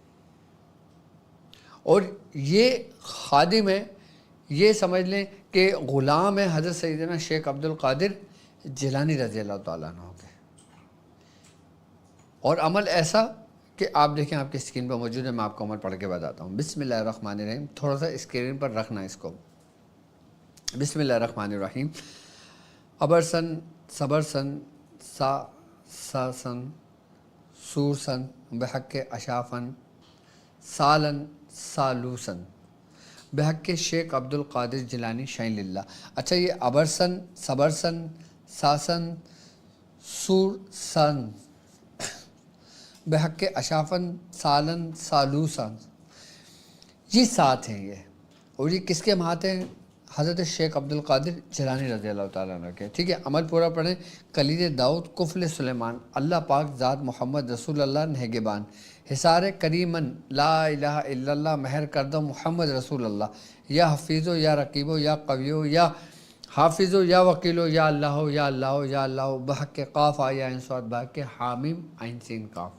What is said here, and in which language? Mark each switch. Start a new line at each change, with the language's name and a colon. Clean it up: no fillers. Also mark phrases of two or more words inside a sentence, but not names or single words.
Urdu: اور یہ خادم ہے، یہ سمجھ لیں کہ غلام ہے حضرت سیدنا شیخ عبد القادر جیلانی
Arabic: رضی اللہ تعالیٰ عنہ
Urdu: کے۔ اور عمل ایسا کہ آپ دیکھیں، آپ کی اسکرین پر موجود ہے، میں آپ کو عمل پڑھ کے بتاتا ہوں۔
Arabic: بسم اللہ الرحمن الرحیم،
Urdu: تھوڑا سا اسکرین پر رکھنا اس کو۔
Arabic: بسم اللہ الرحمن الرحیم۔ ابرسن، صبرسن، ساسن، سورسن، بحق اشافن، سالن، سالوسن، بحق شیخ عبد القادر جیلانی شین للہ۔ اچھا، یہ ابرسن، صبرسن، ساسن، سورسن، بحق اشافن، سالن، سالوسن،
Urdu: یہ 7 ہیں یہ، اور یہ کس کے مہات ہیں؟ حضرت شیخ عبد القادر جیلانی
Arabic: رضی اللہ تعالیٰ عنہ
Urdu: کے۔ ٹھیک ہے، عمل پورا پڑھیں۔
Arabic: کلید داؤد، کفل سلیمان، اللہ پاک ذات محمد رسول اللہ نہگبان، حصار کریمن، لا الہ الا اللہ، مہر کردہ محمد رسول اللہ، یا حفیظو یا رقیبو یا قویو یا حافظو یا وکیلو، یا اللہ یا اللہ یا اللہ، بحق قاف آیا عین صاد، بحق حامیم عین سین قاف۔